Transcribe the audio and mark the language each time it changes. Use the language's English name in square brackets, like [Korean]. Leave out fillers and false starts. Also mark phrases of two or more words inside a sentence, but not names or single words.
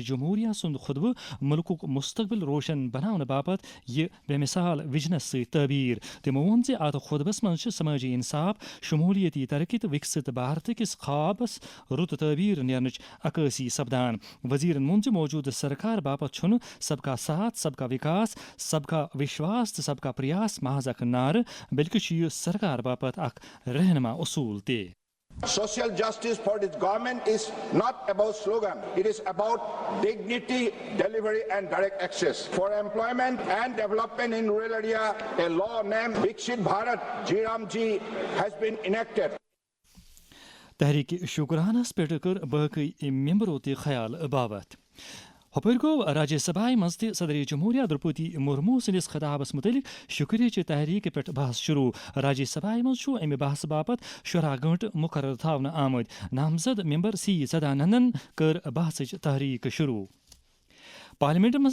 [Kashmiri] جمہوریہ سُنٛد خطبہٕ مُلکُک مستقبل روشن بناونہٕ باپتھ یہِ بے مثال وجنس سۭتۍ تعبیٖر تِمو ووٚن زِ اتھ خطبس منٛز چھِ سمٲجی انصاف شمولیتی ترقی تہٕ وِکست بھارت کِس خوابس رُت تعبیٖر نیرنٕچ عکٲسی سپدان وزیرن ووٚن زِ موجوٗدٕ سرکار باپتھ چھُنہٕ [Hindi] सब का साथ सब का विकास सब का विश्वास [Kashmiri] تہٕ [Hindi] सब का प्रयास [Kashmiri] محض اکھ نعرٕ بلکہِ چھُ یہِ سرکار باپتھ اکھ رہنما اصوٗل [English] Social justice for this government is not about slogan. It is about dignity, delivery and direct access. For employment and development in rural area, a law named Viksit Bharat, G-Ram-Ji, has been enacted. [Kashmiri] تحریٖک شُکرانس پٮ۪ٹھ کٔر باقٕے ممبرو تہِ خیال باوت ہُپٲرۍ گوٚو راجیہ سبھا منٛز تہِ صدر جمہوریہ درپدی مرمو سٕنٛدِس خطابس متعلق شکریہٕچ تحریٖکہِ پٮ۪ٹھ بحث شروٗع راجیہ سبھا منٛز چھُ امہِ بحث باپتھ 16 گٲنٛٹہٕ مُقرر تھاونہٕ آمٕتۍ نامزد ممبر C سدانندن کٔر بحثٕچ تحریٖک شروٗع پارلیمنٹ منٛز